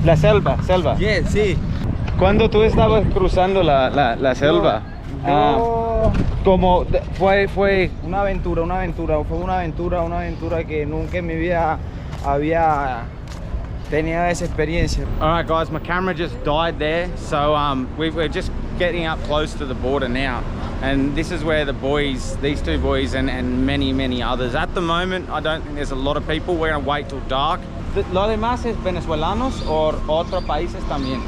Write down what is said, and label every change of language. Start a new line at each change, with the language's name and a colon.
Spanish: La selva. Yes, sí. ¿Cuándo tú estabas cruzando la selva? Como fue Una aventura. Fue una aventura que nunca en mi vida había tenido esa experiencia.
English: All right, guys, my camera just died there, so we're just getting up close to the border now. And this is where the boys, these 2 boys and many others. At the moment, I don't think there's a lot of people. We're gonna wait till dark.
Spanish: ¿Lo demás es venezolanos o otros países también?